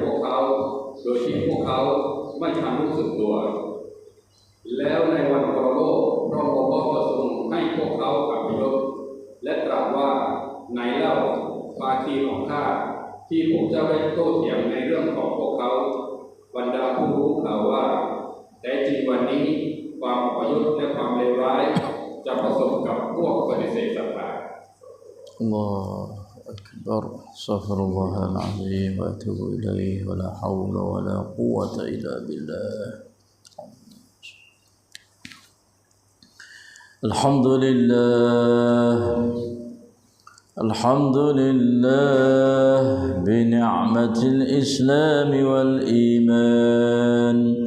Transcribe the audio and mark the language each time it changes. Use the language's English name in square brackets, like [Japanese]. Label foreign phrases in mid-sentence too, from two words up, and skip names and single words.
[Thai] วกเขาโดยที่พวกเขาไม่ทันรู้สึกตัวแล้วในวันปรโลกพระองค์ก็จะทรงให้พวกเขาอับยศและตรัสว่าไหนเล่าภาคีของข้าที่พวกเจ้าได้โต้เถียงในเรื่องของพวกเขาบรรดาผู้รู้กล่าวว่าแต่จริงวันนี้ความอับยศและความเลวร้ายจะประสบกับพวกปฏิเสธศรัทธา [Arabic] الله أكبر. أستغفر الله العظيم وأتوب إليه ولا حول ولا قوة إلا بالله. الحمد لله بنعمة الإسلام والإيمان.